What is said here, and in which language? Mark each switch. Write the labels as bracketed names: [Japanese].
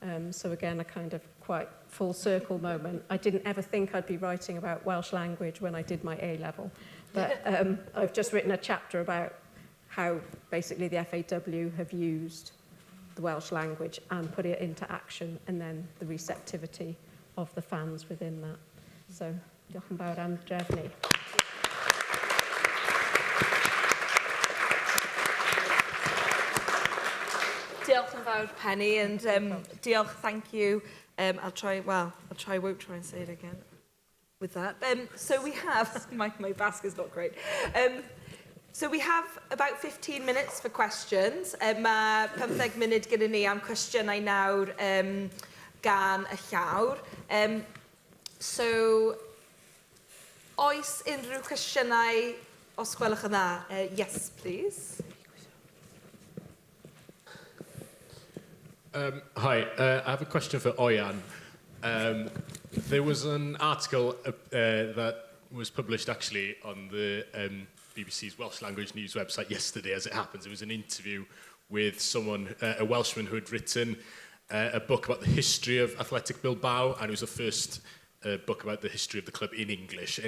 [English] So again, a kind of quite full circle moment. I didn't ever think I'd be writing about Welsh language when I did my A-level. But I've just written a chapter about how basically the FAW have used the Welsh language and put it into action, and then the receptivity of the fans within that. So, [Welsh] diolch yn fawr am drefnu. Diolch yn fawr, [English] Penny, and [Welsh] diolch, [English] thank you. I'll try, won't try and say it again with that. So we have, my basque is not great. So we have about 15 minutes for questions. [Welsh] Mae 15 munud gyda ni am cwestiynau nawr gan y llawr. [English] So, [Welsh] oes unrhyw cwestiynau os gwelwch yn dda? [English] Yes, please. Hi, I have a question for Oihan. There was an article that was published actually on the BBC's Welsh language news website yesterday, as it happens. It was an interview with someone, a Welshman who had written a book about the history of Athletic Bilbao, and it was the first book about the history of the club in English.